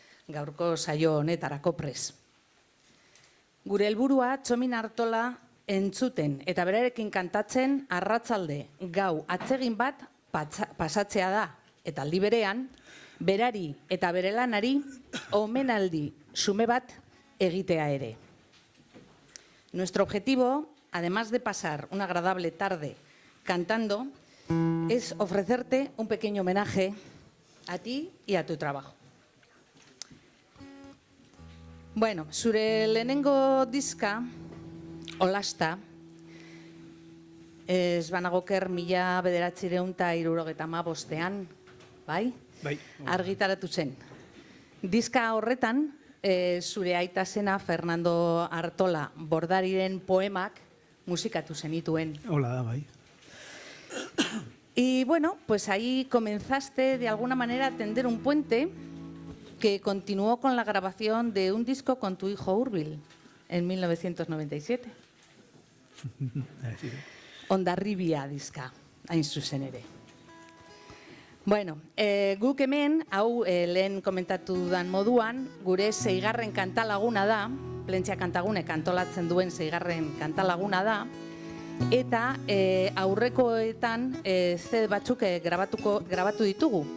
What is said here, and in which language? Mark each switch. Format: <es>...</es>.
<eu>Gaurko saio honetarako prez. Gure helburua Txomin Artola entzuten eta berarekin kantatzen arratzalde gau atsegin bat pasatzea da, eta aldi berean, berari eta bere lanari omenaldi xume bat egitea ere.</eu> <es>Nuestro objetivo, además de pasar una agradable tarde cantando, es ofrecerte un pequeño homenaje a ti y a tu trabajo.</es> <eu>Bueno, zure lehenengo diska, Olasta, ez banagoker 1975 bai? Bai. Argitaratu zen. Diska horretan, zure aita zena Fernando Artola Bordariren poemak musikatu zenituen. Hola da, bai.</eu> <es>Y bueno, pues ahí comenzaste de alguna manera a tender un puente que continuó con la grabación de un disco con tu hijo Hurbil en 1997.</es> <eu>Hondarribia diska, hain zuzen ere. Bueno, guk hemen, hau lehen komentatu dudan moduan, gure 6. kantalaguna da, Plentzia Kantagune kantolatzen duen 6. kantalaguna da, eta aurrekoetan CD batzuk grabatu ditugu.</eu>